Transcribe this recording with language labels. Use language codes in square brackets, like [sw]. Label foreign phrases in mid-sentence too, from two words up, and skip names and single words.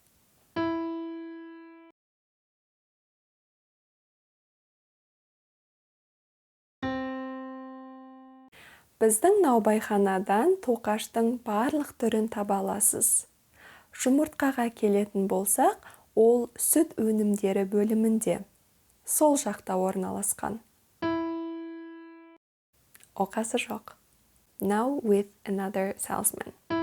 [kk] Біздің наубайханадан тоқаштың барлық түрін таба аласыз. Жұмыртқаға келетін болсақ, ол сүт өнімдері бөлімінде. Сол жақта орналасқан. Оқасы жоқ. [en] Now with another salesman.